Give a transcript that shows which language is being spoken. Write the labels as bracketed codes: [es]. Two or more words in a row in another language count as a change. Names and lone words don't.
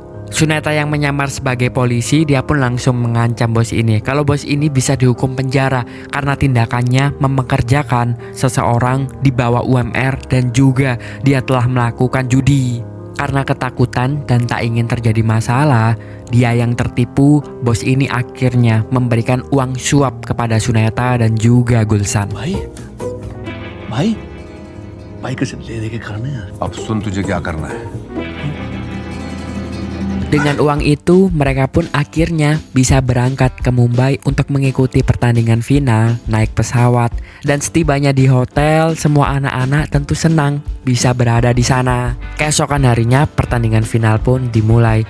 [id] Suneta yang menyamar sebagai polisi, dia pun langsung mengancam bos ini kalau bos ini bisa dihukum penjara karena tindakannya mempekerjakan seseorang di bawah UMR dan juga dia telah melakukan judi. Karena ketakutan dan tak ingin terjadi masalah, dia yang tertipu, bos ini akhirnya memberikan uang suap kepada Suneta dan juga Gulsan. [hi] भाई भाई भाई कैसे ले दे के करना है अब सुन तुझे क्या करना है [id] Dengan uang itu, mereka pun akhirnya bisa berangkat ke Mumbai untuk mengikuti pertandingan final naik pesawat. Dan setibanya di hotel, semua anak-anak tentu senang bisa berada di sana. Keesokan harinya, pertandingan final pun dimulai.